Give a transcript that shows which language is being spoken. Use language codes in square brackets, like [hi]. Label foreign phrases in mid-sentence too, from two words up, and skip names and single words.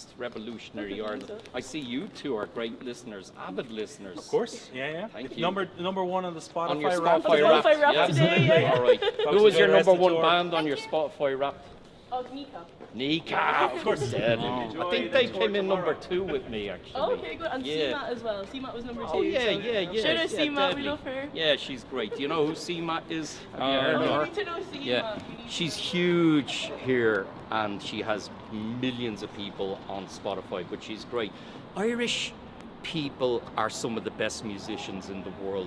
[en] Revolutionary Ireland. I see you two are great listeners, avid listeners. Of course. Yeah. Thank you. Number one on the Spotify On your rap. Spotify Spotify rap. rap Yeah, today, absolutely. yeah. All right. Who was your number one band on your Spotify rap? Oh, Nika. Nika. Of course. Dead. Enjoy I think the they tour came in tomorrow. number 2 with me, actually. Oh, okay, good. And Yeah. CMAT as well. CMAT was number 2. Oh yeah, so yeah. Shout out yeah, CMAT, we deadly. love her. Yeah, she's great. Do you know who CMAT is? Have you Oh, heard of Oh, her? we need to know CMAT. Yeah, she's huge here, and she has millions of people on Spotify. But she's great. Irish people are some of the best musicians in the world.